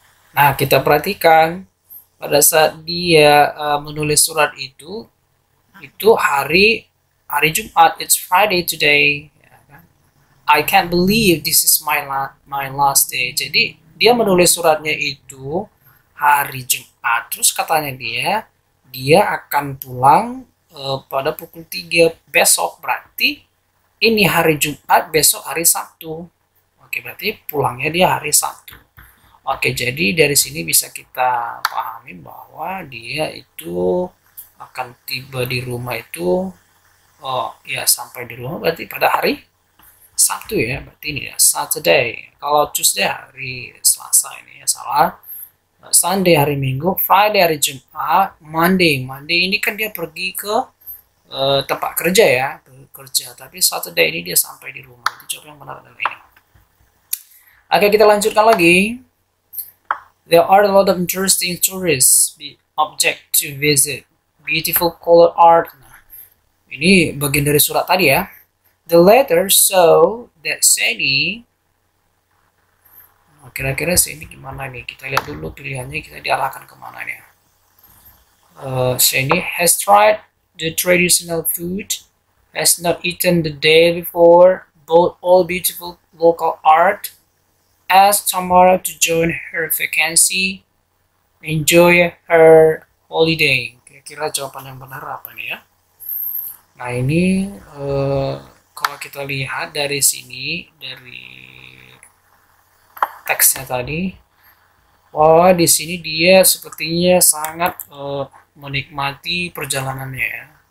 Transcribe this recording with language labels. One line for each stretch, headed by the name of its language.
Indonesian: Nah, kita perhatikan pada saat dia menulis surat itu hari Jumat.
English: It's Friday today. I can't believe this is my last day.
Indonesian: Jadi dia menulis suratnya itu hari Jumat. Terus katanya dia akan pulang pada pukul 3 besok. Berarti ini hari Jumat, besok hari Sabtu. Oke, berarti pulangnya dia hari Sabtu. Oke, jadi dari sini bisa kita pahami bahwa dia itu akan tiba di rumah itu, sampai di rumah berarti pada hari Sabtu ya, berarti ini ya, Saturday. Kalau Tuesday hari Selasa ini ya salah. Sunday hari Minggu, Friday hari Jumat, Monday ini kan dia pergi ke tempat kerja ya, kerja. Tapi Saturday ini dia sampai di rumah. Itu coba yang benar adalah ini. Oke, kita lanjutkan lagi.
English: There are a lot of interesting tourist object to visit. Beautiful color art.
Indonesian: Nah, ini bagian dari surat tadi ya.
English: The letter show that Sandy.
Indonesian: Kira-kira Sandy gimana nih? Kita lihat dulu pilihannya. Kita diarahkan kemana nih?
English: Sandy has tried the traditional food. Has not eaten the day before. Bought all beautiful local art. Asked Tamara to join her vacancy, enjoy her holiday.
Indonesian: Kira-kira jawaban yang benar apa nih ya? Nah ini kalau kita lihat dari sini, dari teksnya tadi, wah di sini dia sepertinya sangat menikmati perjalanannya ya.